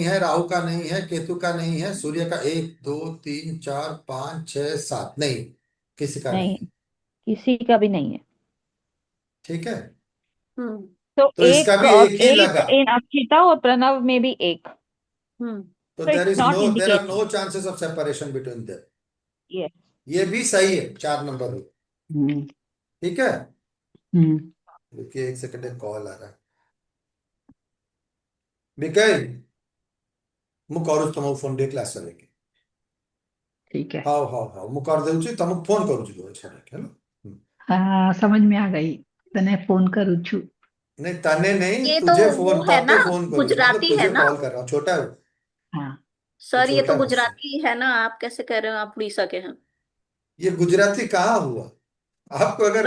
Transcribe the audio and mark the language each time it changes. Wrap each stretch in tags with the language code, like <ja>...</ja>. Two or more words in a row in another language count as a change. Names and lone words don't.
<hi>नहीं है, राहु का नहीं है, केतु का नहीं है, सूर्य का 1 2 3 4 5 6 7 नहीं, किसी का नहीं नहीं, है। किसी का भी नहीं है। ठीक है, हम्म तो तो इसका एक भी और एक ही एक लगा, इन अक्षिता और प्रणव में भी एक, हम्म तो</hi> <en>so it's not there are indicating. no chances of separation between them. Yes.</en> <hi>ये भी सही है, 4 नंबर भी। हम्म ठीक है, हम्म रुकिए 1 सेकंड, एक कॉल आ रहा है।</hi> <or>बिकल ମୁଁ କରୁଛି ତମକୁ ଫୋନ ଟିକେ କ୍ଲାସ ସରିକି।</or> <hi>ठीक है।</hi> <or>ହଉ ହଉ ହଉ ମୁଁ କରିଦେଉଛି, ତମକୁ ଫୋନ କରୁଛି ଛାଡିକି ହେଲା।</or> <hi>हाँ, समझ में आ गई।</hi> <gu>તને ફોન કરું છું।</gu> <hi>नहीं तने नहीं, ये तो तुझे वो फोन, है ना, तते फोन करूँ, मतलब गुजराती है तुझे ना कॉल कर रहा हूँ, छोटा है वो, हाँ, वो सर, ये छोटा तो है मुझसे। गुजराती है ना, आप कैसे कह रहे हो आप उड़ीसा के हैं? ये गुजराती कहाँ हुआ? आपको अगर</hi>